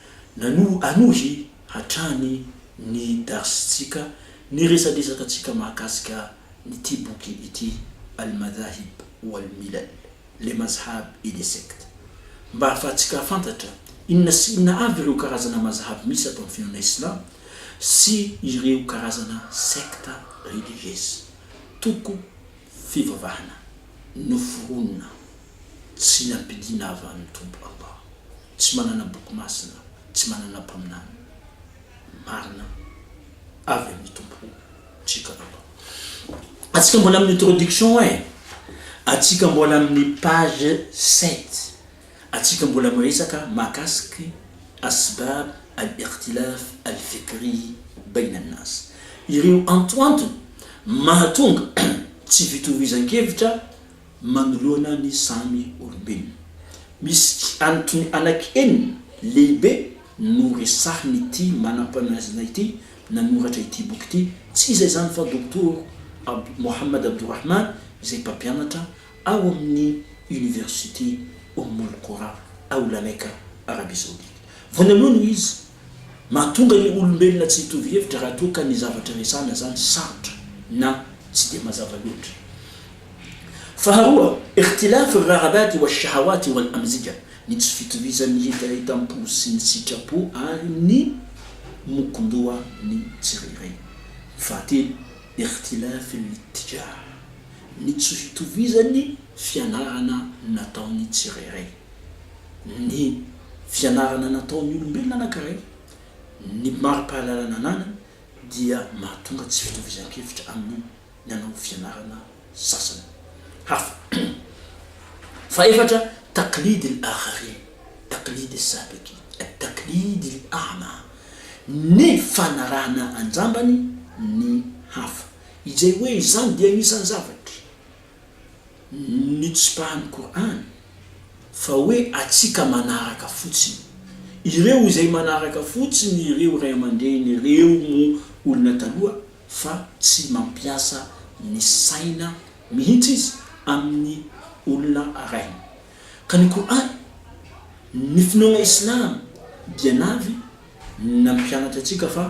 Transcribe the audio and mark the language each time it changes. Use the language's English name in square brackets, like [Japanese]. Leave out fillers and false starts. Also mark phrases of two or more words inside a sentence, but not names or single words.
[Malagasy] anohy hatrany ny darsitsika ny resadresakatsika mahakasika nity boky ity [Arabic] المذاهب والملل [French] les mazhab et les sectes [Malagasy] mba ahafahantsika fantatra inona sy inona avy ireo karazana mazhab misy ato amin'ny finoana islam sy ireo karazana [French] secte religieuse [Malagasy] toko fivavahana noforonina tsy nampidina avy amin'ny tompo Allah tsy manana boky masina tsy manana mpaminana marina avy amin'ny tompo tsika Allah atsika mbola amin'ny introduction atsika mbola amin'ny page 7 atsika mbola miresaka mahakasiky [Arabic] أسباب الاختلاف الفكري بين الناس [Malagasy] ireo antoantony mahatonga tsy fitovizan-kevitra manoloana ny samy olombelona misy antony anaky lehibe no resahiny ity manam-paminazana ity nanoratra ity boky ity tsy izay zany fa doktor Mohamed Abdurrahman izay mpampianatra ao amin'ny université Ummul Qura ao la Mecca Arabie Saoudite vonalohany izy mahatonga ny olombelona tsy hitovy hevitra raha toa ka ny zavatra resahana zany sarotra na tsy dia mazava loatra faharoa [Arabic] اختلاف الرغبات والشهوات والأمزجة [Malagasy] ny tsy fitovizan'ny hitahitam-po sy ny sitrapo ary ny mokondoha ny tsirairay fahatelo [Arabic] اختلاف الاتجاه [Malagasy] ny tsy fitovizan'ny fianarana nataony tsirairay ny fianarana nataony olombelona anankiray ny mari-pahalalana anana dia mahatonga tsy fitovizan-kevitra amin'ny nanao fianarana sasany hafa faefatra [Arabic] تقليد الآخرين تقليد السابقين التقليد الأعمى [Malagasy] ny fanarahana anjambany ny hafa izay hoe izany dia anisan'ny zavatra ny tsipahan'ny Qur'an fa hoe atsika manaraka fotsiny ireo izay manaraka fotsiny ireo ray aman-dreny ireo mo olona taloha fa tsy mampiasa ny saina mihitsy izy amin'ny olona arahiny ka ny Qur'an ny finoana islam dia navy nampianatra atsika fa